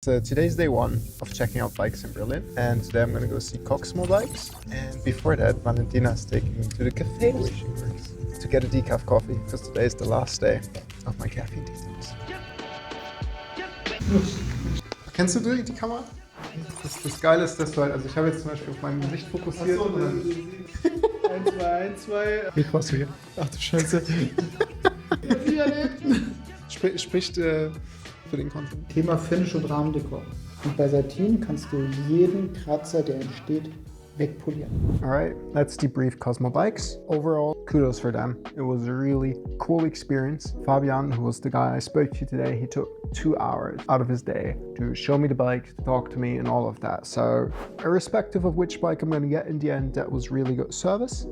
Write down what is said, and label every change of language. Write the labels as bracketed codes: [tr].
[en] So today's day one of checking out bikes in Berlin, and today I'm gonna go see KOCMO bikes. And before that, Valentina's taking me to the cafe where she works to get a decaf coffee, because today is the last day of my caffeine detox. [de] Kennst du die Kamera? Das Geile ist, dass du halt, also ich habe jetzt zum Beispiel auf mein Gesicht fokussiert. Achso, dann 1, 2. Wie brauchst du hier? Ach du Scheiße. Spricht für den Content. Thema Finish und Rahmendekor. Und bei Satin kannst du jeden Kratzer, der entsteht, wegpolieren. [en] Alright, let's debrief KOCMO bikes. Overall, kudos for them. It was a really cool experience. Fabian, who was the guy I spoke to today, he took 2 hours out of his day to show me the bike, to talk to me and all of that. So irrespective of which bike I'm going to get in the end, that was really good service.